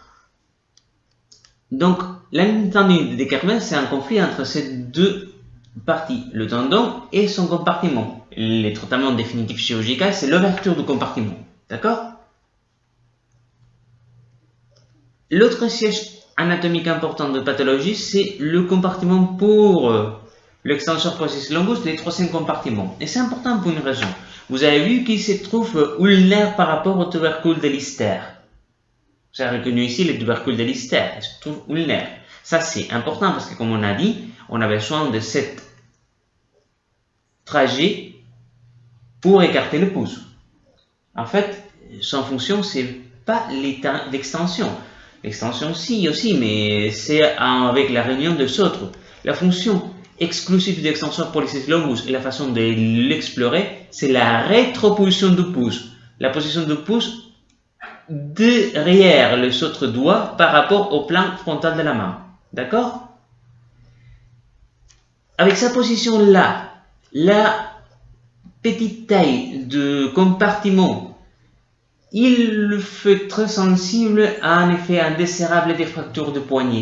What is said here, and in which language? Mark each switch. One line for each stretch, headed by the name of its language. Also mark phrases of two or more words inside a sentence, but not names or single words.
French: Donc, la tendinite de De Quervain, c'est un conflit entre ces 2 parties, le tendon et son compartiment. Les traitements définitifs chirurgicaux, c'est l'ouverture du compartiment. D'accord? L'autre siège anatomique important de pathologie, c'est le compartiment pour l'extenseur
Latin: pollicis longus,
French: les 3e compartiments. Et c'est important pour une raison. Vous avez vu qu'il se trouve ulnaire par rapport au tubercule de Lister. Vous avez reconnu ici le tubercule de Lister, il se trouve ulnaire. Ça, c'est important parce que, comme on a dit, on a besoin de cet trajet pour écarter le pouce. En fait, son fonction, c'est pas l'extension. L'extension, si aussi, mais c'est avec la réunion des autres. La fonction exclusive de l'extenseur
Latin: pollicis longus
French: et la façon de l'explorer, c'est la rétroposition du pouce. La position du pouce derrière les autres doigts par rapport au plan frontal de la main. D'accord? Avec sa position-là, la petite taille de compartiment, il le fait très sensible à un effet indésirable des fractures de poignet.